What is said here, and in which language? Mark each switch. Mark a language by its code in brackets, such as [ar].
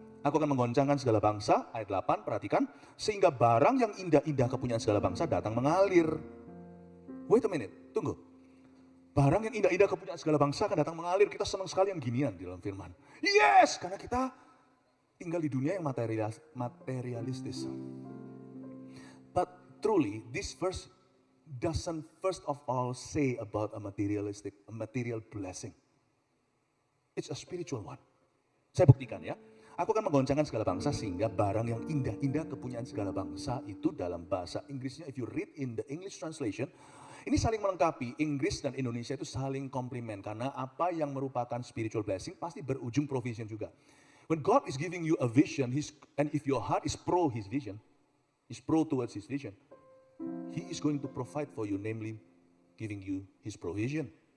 [id] Aku akan menggoncangkan segala bangsa, ayat 8, perhatikan. Sehingga barang yang indah-indah kepunyaan segala bangsa datang mengalir. [en] Wait a minute, [id] tunggu. Barang yang indah-indah kepunyaan segala bangsa akan datang mengalir. Kita senang sekali yang ginian di dalam firman. [en] Yes, [id] karena kita tinggal di dunia yang materialistis. [en] But truly, this verse doesn't first of all say about a material blessing. It's a spiritual one. [id] Saya buktikan ya. Aku akan menggoncangkan segala bangsa sehingga barang yang indah-indah kepunyaan segala bangsa itu dalam bahasa Inggrisnya, [en] if you read in the English translation, [id] ini saling melengkapi. Inggris dan Indonesia itu saling komplement karena apa yang merupakan spiritual blessing pasti berujung provision juga. [en] When God is giving you a vision, and if your heart is pro His vision, is pro towards His vision, He is going to provide for you, namely giving you His provision.